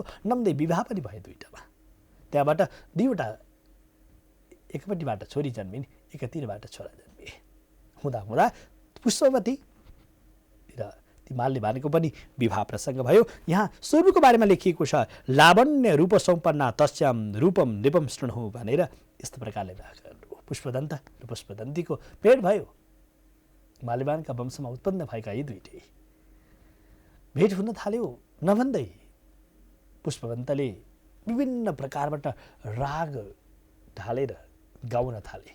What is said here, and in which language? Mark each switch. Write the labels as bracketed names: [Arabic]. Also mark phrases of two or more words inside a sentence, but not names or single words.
[Nepali] नम्दै विवाह पनि भए दुईटामा। त्यहाँबाट दुईवटा एकपट्टिबाट छोरी जन्मिन्, एकातिरबाट छोरा जन्मिए। हुँदा हुँदा पुष्पवती र ती माल्यवानको पनि विवाह प्रसङ्ग भयो। यहाँ स्वरूपको बारेमा लेखिएको छ, [Sanskrit] लावण्य रूप सम्पन्ना तस्याम रूपम निपम शृणु [Nepali] भनेर यस्तो प्रकारले पुष्पदन्त र पुष्पदन्तीको भेट भयो। माल्यवानका वंशमा उत्पन्न भएका यी दुईटै भेट हुन थाल्यो। नभन्दै पुष्पवन्तले विभिन्न प्रकारबाट राग ढालेर गाउन थाले।